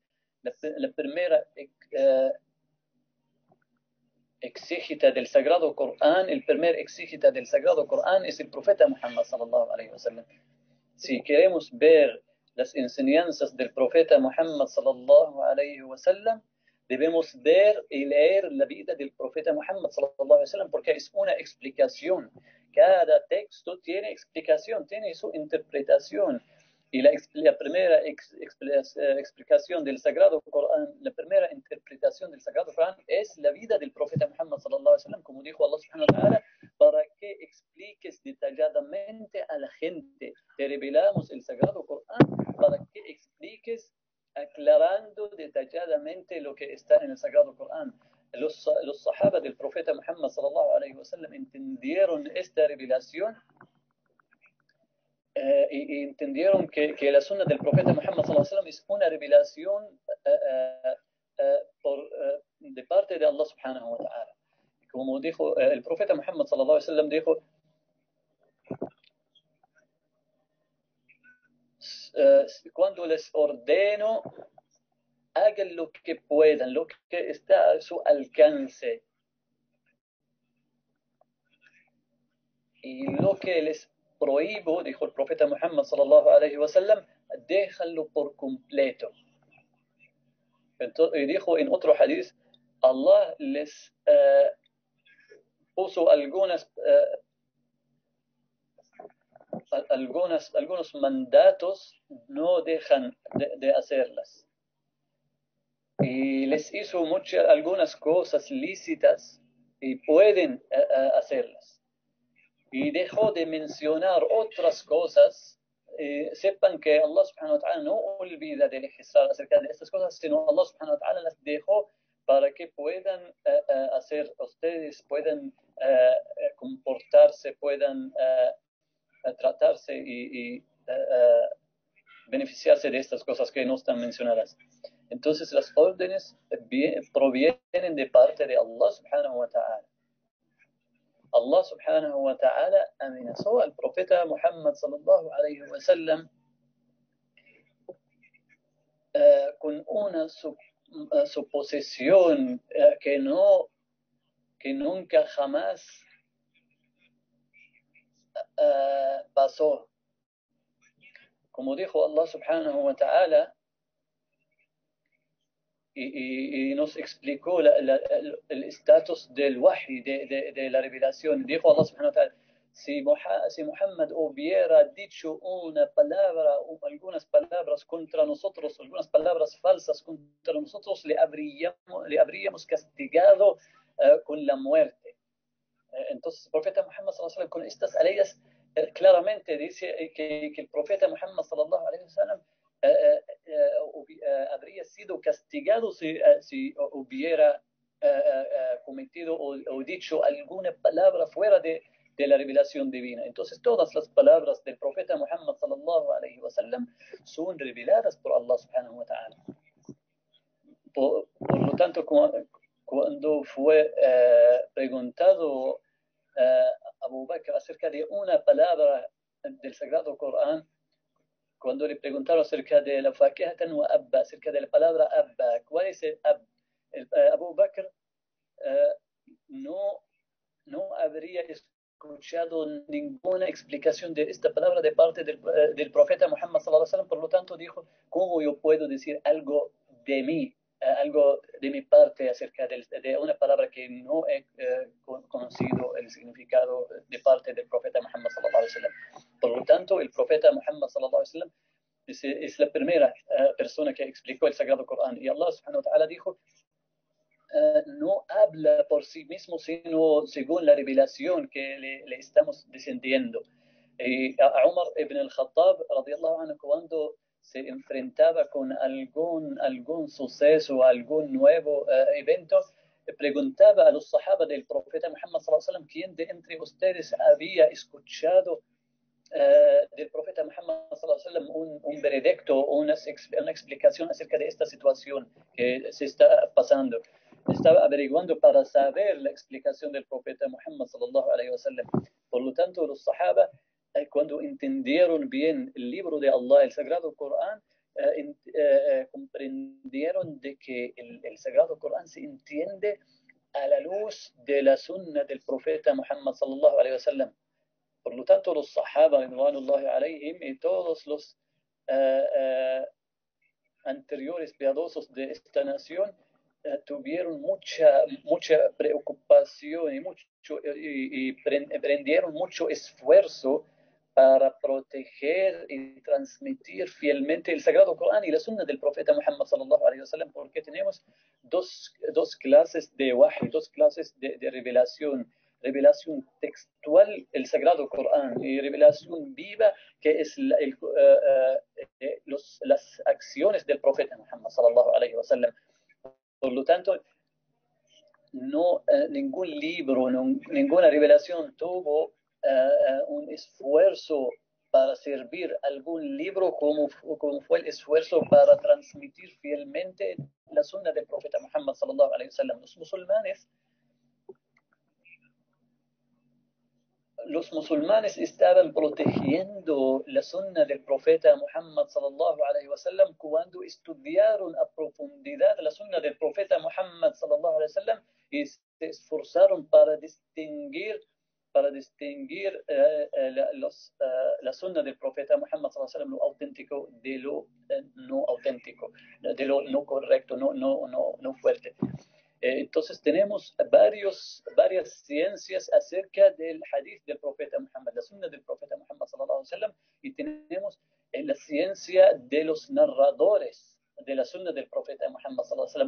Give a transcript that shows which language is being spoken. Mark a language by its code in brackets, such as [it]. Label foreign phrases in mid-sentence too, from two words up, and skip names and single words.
[es] La primera exégeta del Sagrado Corán, el primer exégeta del Sagrado Corán es el profeta Muhammad [ar] صلى الله عليه وسلم. [es] Si queremos ver las enseñanzas del profeta Muhammad [ar] صلى الله عليه وسلم, [es] debemos ver y leer la vida del profeta Muhammad [ar] صلى الله عليه وسلم, [es] porque es una explicación. Cada texto tiene explicación, tiene su interpretación. Y la primera explicación del Sagrado Corán, la primera interpretación del Sagrado Corán es la vida del profeta Muhammad [ar] صلى الله عليه وسلم, [es] como dijo Allah [ar] سبحانه وتعالى, [es] para que expliques detalladamente a la gente. Te revelamos el Sagrado Corán para que expliques aclarando detalladamente lo que está en el Sagrado Corán. Los sahaba del profeta Muhammad [ar] صلى الله عليه وسلم [es] entendieron esta revelación y entendieron que la sunna del profeta Muhammad [ar] صلى الله عليه وسلم [es] es una revelación de parte de Allah [ar] سبحانه وتعالى. [es] Como dijo el profeta Muhammad [ar] صلى الله عليه وسلم, [es] dijo, cuando les ordeno, hagan lo que puedan, lo que está a su alcance. Y lo que les prohíbo, dijo el profeta Muhammad [ar] صلى الله عليه وسلم, [es] déjalo por completo. Entonces, y dijo en otro hadith, Allah les puso algunos mandatos, no dejan de hacerlas. Y les hizo algunas cosas lícitas y pueden hacerlas. Y dejó de mencionar otras cosas. Sepan que Allah [ar] سبحانه وتعالى [es] no olvida de legislar acerca de estas cosas, sino Allah [ar] سبحانه وتعالى [es] las dejó para que puedan hacer, ustedes puedan comportarse, puedan tratarse y beneficiarse de estas cosas que no están mencionadas. Entonces las órdenes provienen de parte de Allah [ar] سبحانه وتعالى. [es] Allah [ar] سبحانه وتعالى [es] amenazó al profeta Muhammad [ar] صلى الله عليه وسلم [es] con una suposición que nunca jamás pasó. Como dijo Allah [ar] سبحانه وتعالى, [es] y nos explicó el estatus del wahi, de la revelación. Dijo Allah [ar] سبحانه وتعالى, [es] si Muhammad hubiera dicho una palabra o algunas palabras contra nosotros, algunas palabras falsas contra nosotros, le habríamos castigado con la muerte. Entonces el profeta Muhammad [ar] صلى الله عليه وسلم [es] con estas leyes claramente dice que el profeta Muhammad [ar] صلى الله عليه وسلم [es] habría sido castigado si hubiera cometido o dicho alguna palabra fuera de la revelación divina. Entonces todas las palabras del profeta Muhammad [ar] صلى الله عليه وسلم [es] son reveladas por Allah [ar] سبحانه وتعالى. [es] Por lo tanto, cuando fue preguntado Abu Bakr acerca de una palabra del Sagrado Corán, cuando le preguntaron acerca de la [ar] فاكهة وأبا, [es] acerca de la palabra abba, ¿cuál es el ab? Abu Bakr no habría escuchado ninguna explicación de esta palabra de parte del profeta Muhammad [ar] صلى الله عليه وسلم. [es] Por lo tanto dijo, ¿cómo yo puedo decir algo de mí, algo de mi parte acerca de una palabra que no he conocido el significado de parte del profeta Muhammad [ar] صلى الله عليه وسلم? [es] Por lo tanto, el profeta Muhammad [ar] صلى الله عليه وسلم [es] es la primera persona que explicó el Sagrado Corán, y Allah [ar] سبحانه وتعالى [es] dijo, no habla por sí mismo, sino según la revelación que le estamos descendiendo. A Umar ibn al-Khattab, [ar] رضي الله عنه, [es] cuando se enfrentaba con algún suceso, algún nuevo evento, preguntaba a los sahaba del profeta Muhammad [ar] صلى الله عليه وسلم, [es] ¿quién de entre ustedes había escuchado del profeta Muhammad [ar] صلى الله عليه وسلم [es] un veredicto o una explicación acerca de esta situación que se está pasando? Estaba averiguando para saber la explicación del profeta Muhammad [ar] صلى الله عليه وسلم. [es] Por lo tanto, los sahaba, cuando entendieron bien el libro de Allah, el Sagrado Corán, comprendieron de que el Sagrado Corán se entiende a la luz de la sunna del profeta Muhammad [ar] صلى الله عليه وسلم. [es] Por lo tanto, los sahaba, [ar] رضوان الله عليهم, [es] y todos los anteriores piadosos de esta nación tuvieron mucha preocupación y prendieron mucho esfuerzo para proteger y transmitir fielmente el Sagrado Corán y la Sunna del profeta Muhammad [ar] صلى الله عليه وسلم, [es] porque tenemos dos clases de wahy, dos clases de revelación textual, el Sagrado Corán, y revelación viva, que es las acciones del profeta Muhammad [ar] صلى الله عليه وسلم. [es] Por lo tanto, ningún libro, ninguna revelación tuvo un esfuerzo para servir algún libro como fue el esfuerzo para transmitir fielmente la sunna del profeta Muhammad [ar] صلى الله عليه وسلم. [es] Los musulmanes estaban protegiendo la sunna del profeta Muhammad [ar] صلى الله عليه وسلم [es] cuando estudiaron a profundidad la sunna del profeta Muhammad [ar] صلى الله عليه وسلم [es] y se esforzaron para distinguir la sunna del profeta Muhammad [ar] صلى الله عليه وسلم, [es] lo auténtico de lo no auténtico, de lo no correcto, no fuerte. Entonces tenemos varias ciencias acerca del hadith del profeta Muhammad, la sunna del profeta Muhammad [ar] صلى الله عليه وسلم, [es] y tenemos la ciencia de los narradores de la sunna del profeta Muhammad [ar] صلى الله عليه وسلم.